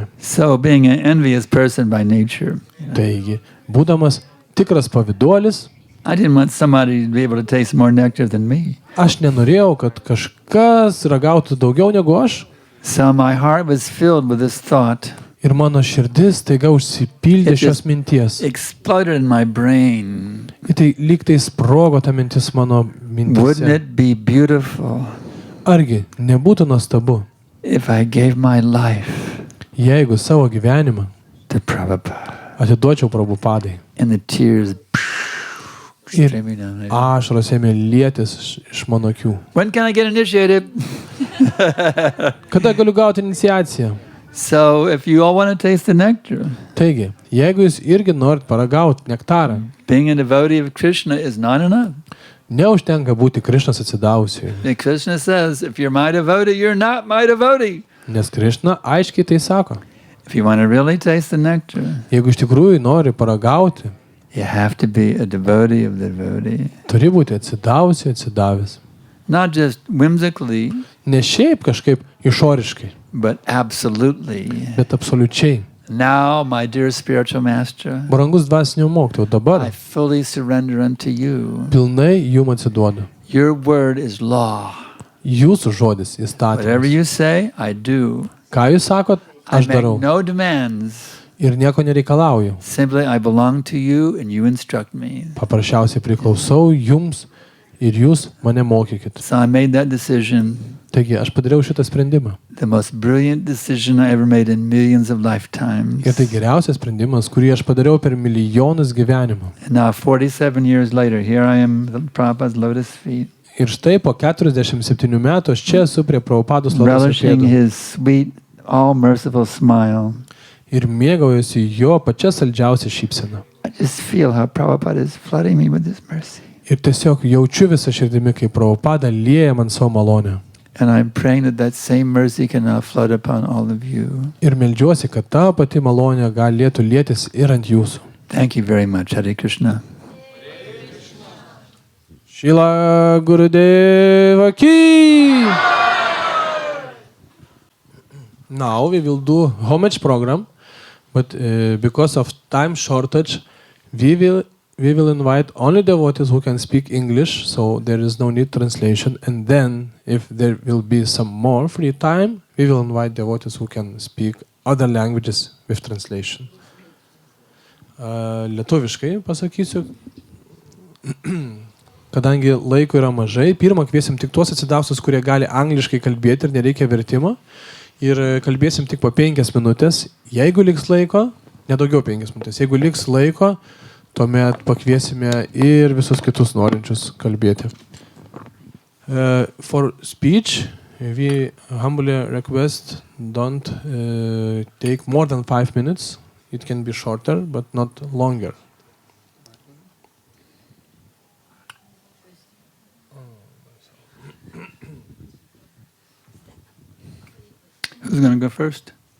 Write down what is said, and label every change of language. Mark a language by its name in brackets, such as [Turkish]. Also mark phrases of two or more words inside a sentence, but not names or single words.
[English] So being an envious person by nature, [Lithuanian] Taigi, būdamas tikras pavyduolis, [English] I didn't want somebody to be able to taste more nectar than me. [Lithuanian] aš nenorėjau, kad kažkas ragautų daugiau negu aš. [English] So my heart was filled with this thought. [Lithuanian] Ir mano širdis taiga užsipildė [English] It [Lithuanian] šios [English] just [Lithuanian] minties. [English] exploded in my brain. [Lithuanian] Ir tai lyg tai sprogo ta mintis mano [English] Wouldn't [Lithuanian] mintise. [English] it be beautiful [Lithuanian] Argi nebūtų nuostabu, [English] if I gave my life [Lithuanian] jeigu savo gyvenimą [English] to Prabhupada? [Lithuanian] atiduočiau Prabhupadai. [English] And the tears [Lithuanian] Ir [English] streaming down. [Lithuanian] ašaros ėmė lietis iš mano akių. [English] When can I get initiated? [Lithuanian] Kada galiu gauti iniciaciją? [English] So if you all want to taste the nectar, [Lithuanian] Taigi, jeigu jūs irgi norit paragauti nektarą, [English] being a devotee of Krishna is not enough. [Lithuanian] neužtenka būti Krišnas atsidavusiui. [English] And Krishna says, if you're my devotee, you're not my devotee. [Lithuanian] Nes Krišna aiškiai tai sako. [English] If you want to really taste the nectar, [Lithuanian] Jeigu iš tikrųjų nori paragauti, [English] you have to be a devotee of the devotee. [Lithuanian] turi būti atsidavęs. [English] Not just whimsically, [Lithuanian] Ne šiaip kažkaip išoriškai, [English] but absolutely. [Lithuanian] bet absoliučiai. [English] Now, my dear spiritual master, [Lithuanian] Brangus dvasinio mokytojau, [English] I [Lithuanian] dabar [English] fully surrender unto you. [Lithuanian] pilnai jum atsiduodu. [English] Your word is law. [Lithuanian] Jūsų žodis [English] Whatever [Lithuanian] įstatymas. [English] you say, I do. [Lithuanian] Ką jūs sakot, [English] I [Lithuanian] aš [English] make [Lithuanian] darau. [English] no demands. [Lithuanian] Ir nieko nereikalauju. [English] Simply, I belong to you and you instruct me. [Lithuanian] Paprasčiausiai priklausau jums ir jūs mane mokykit. [English] So I made that decision, [Lithuanian] Taigi, aš padariau šitą sprendimą. [English] the most brilliant decision I ever made in millions of lifetimes. [Lithuanian] Ir tai geriausias sprendimas, kurį aš padariau per milijonus gyvenimų. [English] And now, 47 years later, here I am at Prabhupada's lotus feet, [Lithuanian] Ir štai po 47 metų aš čia esu prie Prabhupados lotoso [English] relishing [Lithuanian] pėdų [English] his sweet, all-merciful smile. [Lithuanian] ir mėgaujuosi jo pačia saldžiausia šypsena. [English] I just feel how Prabhupada is flooding me with his mercy. [Lithuanian] Ir tiesiog jaučiu visą širdimi, kaip Prabhupada lieja man savo malonę. [English] And I'm praying that that same mercy can now flood upon all of you. [Lithuanian] Ir meldžiuosi, kad ta pati malonė galėtų lietis ir ant jūsų. [English] Thank you very much, [Sanskrit] Hare Krishna. Šila Gurudeva Ki! [English] Now we will do homage program, but because of time shortage, we will invite only devotees who can speak English, so there is no need translation. And then, if there will be some more free time, we will invite devotees who can speak other languages with translation. [Lithuanian] Lietuviškai pasakysiu. Kadangi laiko yra mažai, pirmą kviesim tik tuos atsidavus, kurie gali angliškai kalbėti ir nereikia vertimo. Ir kalbėsim tik po 5 minutės. Jeigu liks laiko, nedaugiau 5 minutės. Jeigu liks laiko, tuomet pakviesime ir visus kitus norinčius kalbėti. [English] For speech, we humbly request don't take more than 5 minutes. It can be shorter, but not longer. Who's going to go first?